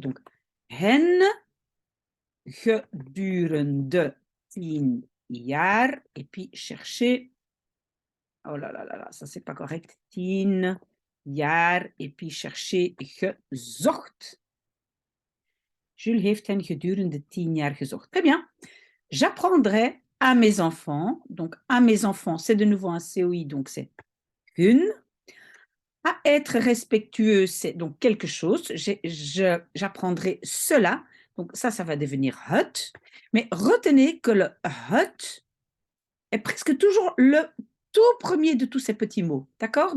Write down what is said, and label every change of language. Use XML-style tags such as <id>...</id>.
<fr>Donc,</fr> <nl>hen gedurende 10 jaar,</nl> <fr>et puis chercher, oh là là là là, ça c'est pas correct, 10 jaar, et puis chercher gezocht.</fr> <nl>Jules heeft hen gedurende 10 jaar gezocht.</nl> <fr>Très bien. J'apprendrai à mes enfants, donc à mes enfants, c'est de nouveau un COI, donc c'est une. À être respectueux, c'est donc quelque chose. J'apprendrai cela. Donc ça va devenir het. Mais retenez que le het est presque toujours le tout premier de tous ces petits mots. D'accord?</fr>